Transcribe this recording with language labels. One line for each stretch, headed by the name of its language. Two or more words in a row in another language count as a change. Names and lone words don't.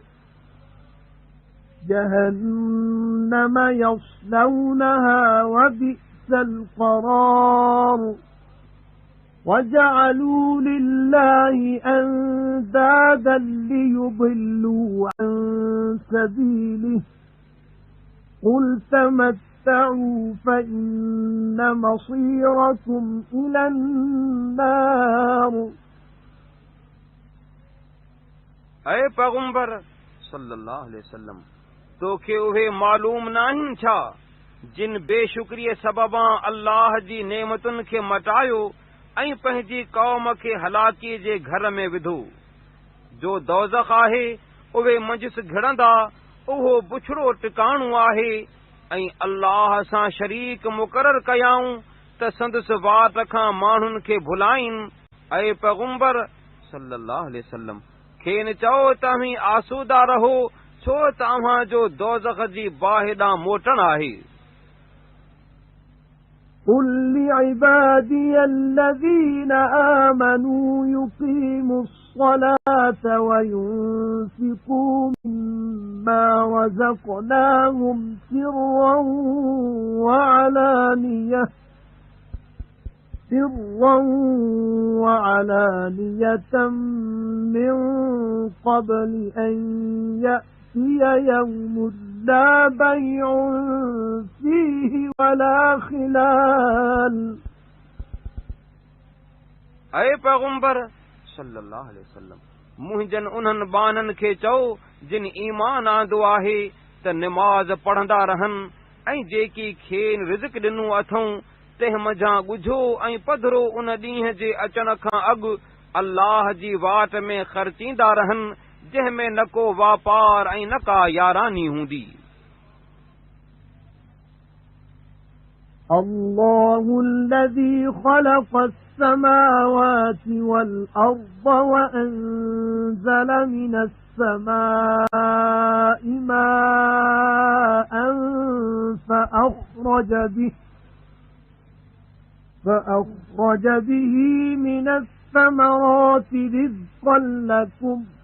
Arabic: جَهَنَّمَ يَصْلَوْنَهَا وَبِئْسَ الْقَرَارُ وَجَعَلُوا لِلَّهِ أَندَادًا لِيُضِلُّوا عَن سَبِيلِهِ قُلْ تَمَتَّعُوا فَإِنَّ مَصِيرَكُمْ إِلَى النَّارِ
Sindhi: ऐ पैगंबर
Arabic: صلى الله عليه وسلم
Sindhi: तोखे उहे मालूम नाहिन छा जिन बेशुक्रीअ सबबां अल्लाह जी नेमतुनि खे मटायो ऐं पंहिंजी कौम खे हलाकीअ जे घर में विधो जो दोज़ख आहे उहे मंझसि घिड़ंदा उहो बुछड़ो टिकाणो आहे ऐं अल्लाह सां शरीक मुक़रर कयाऊं त संदसि वाट खां माण्हुनि खे भुलाइनि ऐं पैगंबर
Arabic: صلى الله عليه وسلم
Sindhi: खेनि चओ तव्हीं आसूदा रहो छो तव्हां जो दोज़ख जी बाहि ॾांहुं मोटण आहे
Arabic: قُلْ لِعِبَادِيَ الَّذِينَ آمَنُوا يُقِيمُوا الصَّلَاةَ وَيُنْفِقُوا مِمَّا رَزَقْنَاهُمْ سِرًّا وَعَلَانِيَةً مِّن قَبْلِ أَن يَأْتِيَ يَوْمٌ لا بيع فيه ولا خلال
Sindhi: ऐ पैगंबर
Arabic: صلى الله عليه وسلم,
Sindhi: मुंहिंजनि उन्हनि बाननि खे चओ जिन ईमान आंदो आहे त निमाज़ पढ़ंदा रहनि ऐं जेकी खेनि रिज़्क़ ॾिनो अथऊं तंहिं मंझां ॻुझो ऐं पधरो उन ॾींहं जे अचण खां अॻु अल्लाह जी वाट में ख़र्चींदा रहनि जंहिं में न को वापार ऐं न का यारानी हूंदी।
Arabic: الله الذي خلق السماوات والأرض وأنزل من السماء ماء فأخرج به من الثمرات رزقا لكم